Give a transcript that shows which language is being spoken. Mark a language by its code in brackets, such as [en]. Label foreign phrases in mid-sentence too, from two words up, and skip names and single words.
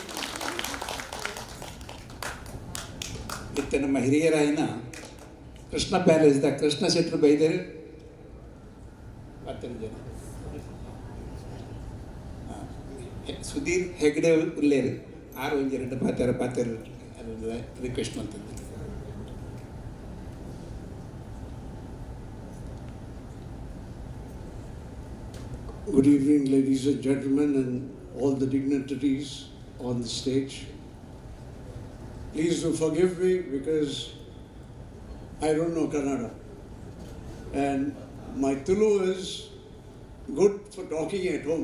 [tcy] ಇತ್ತ ನಮ್ಮ ಹಿರಿಯರಾಯಿನ ಕೃಷ್ಣ ಪ್ಯಾಲೇಸ್ದ ಕೃಷ್ಣ ಶೆಟ್ಟರು ಬೈದರು 10 ಜನ ಸುಧೀರ್ ಹೆಗ್ಡೆ ಉಲ್ಲೇರು 6 ಪಾತ್ರೆ [kn] ರಿಕ್ವೆಸ್ಟ್ ಮಾಡ್ತಿದ್ದೆ. [en] Good evening, ladies and gentlemen, and all the dignitaries on the stage. Please do forgive me because I don't know Kannada, and my Tulu is good for talking at home.